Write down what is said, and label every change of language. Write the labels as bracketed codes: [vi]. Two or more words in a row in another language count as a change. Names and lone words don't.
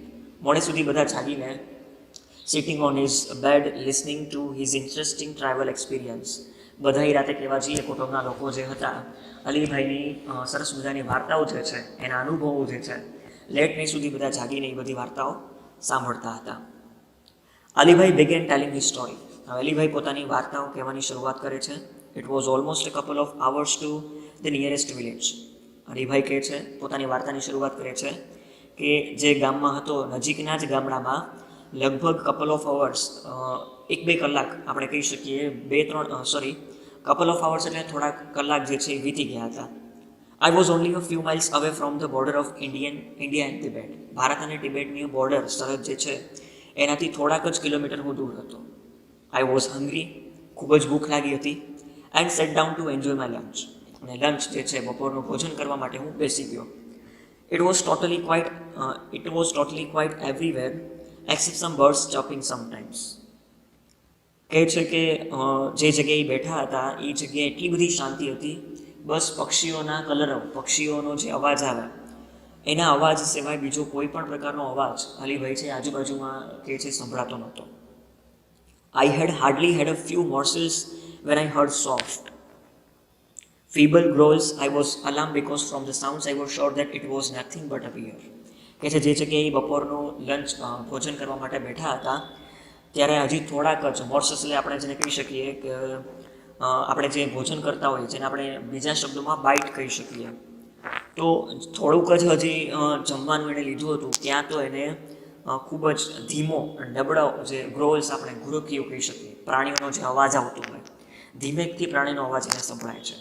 [gu] મોડે સુધી બધા જાગીને [en] sitting on his bed listening to his interesting travel experience. [gu] બધા એ રાતે કહેવા જઈએ કુટુંબના લોકો જે હતા, અલીભાઈની સરસ મજાની વાર્તાઓ જે છે, એના અનુભવો જે છે, [en] late night [gu] સુધી બધા જાગીને એ બધી વાર્તાઓ સાંભળતા હતા. [en] અલીભાઈ began telling his story. [gu] હવે અલીભાઈ પોતાની વાર્તાઓ કહેવાની શરૂઆત કરે છે. [en] it was almost a couple of hours to the nearest village. [gu] અલીભાઈ કહે છે, પોતાની વાર્તાની શરૂઆત કરે છે કે જે ગામમાં હતો, નજીકના જ ગામડામાં લગભગ [en] couple of hours, [gu] 1-2 કલાક આપણે કહી શકીએ, 2-3 [en] couple of hours [gu] એટલે થોડાક કલાક જે છે એ વીતી ગયા હતા. [en] I was only a few miles away from the border of India and Tibet. [gu] ભારત અને ટિબેટની બોર્ડર સરહદ જે છે એનાથી થોડાક જ કિલોમીટર હું દૂર હતો. [en] I was hungry, [gu] ખૂબ જ ભૂખ લાગી હતી, [en] and sat down to enjoy my lunch. [gu] અને લંચ જે છે, બપોરનું ભોજન કરવા માટે હું બેસી ગયો. [en] It was totally quiet everywhere except some birds chirping sometimes. [gu] કહે છે કે જે જગ્યાએ બેઠા હતા એ જગ્યાએ એટલી બધી શાંતિ હતી, બસ પક્ષીઓના કલરવ, પક્ષીઓનો જે અવાજ આવે એના અવાજ સિવાય બીજો કોઈ પણ પ્રકારનો અવાજ અલીભાઈ છે આજુબાજુમાં કે છે સંભળાતો નહોતો. [en] I had hardly had a few morsels when I heard soft, feeble growls. I was alarmed because from the sounds I was sure that it was nothing but a bear. [gu] કે છે જે જગ્યાએ બપોરનું લંચ ભોજન કરવા માટે બેઠા હતા ત્યારે હજી થોડાક જ મોર્સસ એટલે આપણે જેને કહી શકીએ કે આપણે જે ભોજન કરતા હોઈએ, જેને આપણે બીજા શબ્દોમાં બાઇટ કહી શકીએ, તો થોડુંક જ હજી જમવાનું એને લીધું હતું ત્યાં તો એને ખૂબ જ ધીમો નબળો જે ગ્રોલ્સ, આપણે ઘુરકીઓ કહી શકીએ, પ્રાણીઓનો જે અવાજ આવતો હોય, ધીમેકથી પ્રાણીનો અવાજ એને સંભળાય છે.